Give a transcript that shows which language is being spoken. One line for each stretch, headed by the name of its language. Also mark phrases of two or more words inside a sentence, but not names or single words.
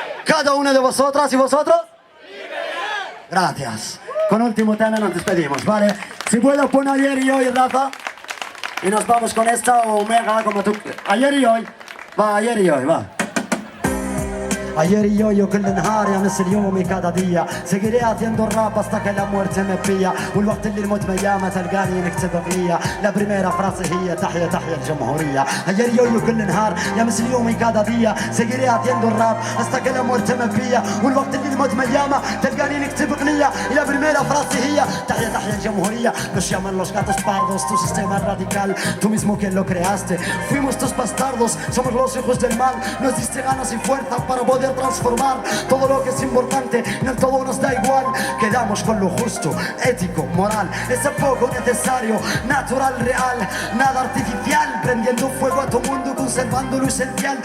Spanish: Cada una de vosotras y vosotros, libertad. Gracias. Con último tema nos despedimos, ¿vale? Si puedo poner ayer y hoy, Rafa, y nos vamos con esta o Omega, como tú. Ayer y hoy, va, ayer y hoy, va. Ayer y hoy,
Arabic: yo كل نهار يا مثل يومي
Spanish: cada día. Seguiré haciendo rap hasta que la muerte me pilla.
Arabic: والوقت اللي الموت ما ياما تلقاني نكتب اغنية.
Spanish: La primera frase
Arabic: هي تحية الجمهورية.
Spanish: Ayer y hoy,
Arabic: yo كل نهار يا مثل يومي
Spanish: cada día. Seguiré haciendo rap hasta que la muerte me pilla.
Arabic: والوقت اللي الموت ما ياما تلقاني نكتب اغنية.
Spanish: La primera frase
Arabic: هي تحية الجمهورية.
Spanish: Nos llaman los gatos pardos, tu sistema radical, tú mismo quien lo creaste. Fuimos tus bastardos, somos los hijos del mal. Nos diste ganas y fuerza para poder transformar todo lo que es importante, en el todo nos da igual. Quedamos con lo justo, ético, moral, ese poco necesario, natural, real, nada artificial, prendiendo fuego a tu mundo, conservando lo esencial.